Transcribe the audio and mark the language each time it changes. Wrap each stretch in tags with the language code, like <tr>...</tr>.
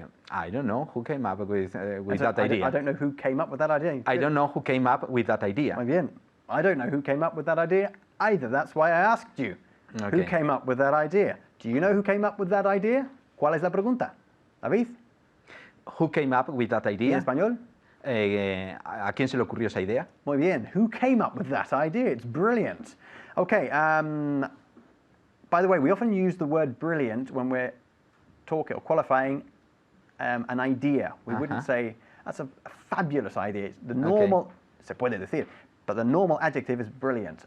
<en>I don't know who came up with that idea. I don't know who came up with that idea. I don't know who came up with that idea.</en> <es>Muy bien.</es> <en>I don't know who came up with that idea either. That's why I asked you. Okay. Who came up with that idea? Do you know who came up with that idea?</en> <es>¿Cuál es la pregunta? David?</es> <en>Who came up with that</en> <es>¿En</es> <en>idea?</en> <es>español? ¿A quién se le ocurrió esa idea? Muy bien.</es> <en>Who came up with that idea? It's brilliant. Okay. By the way, we often use the word brilliant when we're talking or qualifying an idea. We wouldn't say, that's a fabulous idea. It's the normal,</en> <es>se puede decir,</es> <en>but the normal adjective is brilliant.</en>